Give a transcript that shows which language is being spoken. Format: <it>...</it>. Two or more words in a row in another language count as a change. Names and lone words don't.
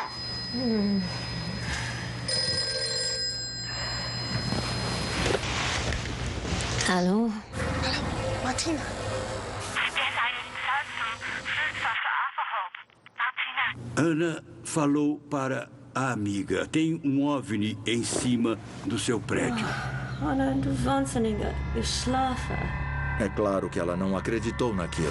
<de>Muta! Hallo? Hallo, Martina.</de> <pt>Ana falou para a amiga. Tem um OVNI em cima do seu prédio. Ana,</pt> <de>du Wahnsinnige. Ich schlafe.</de> <pt>É claro que ela não acreditou naquilo.</pt>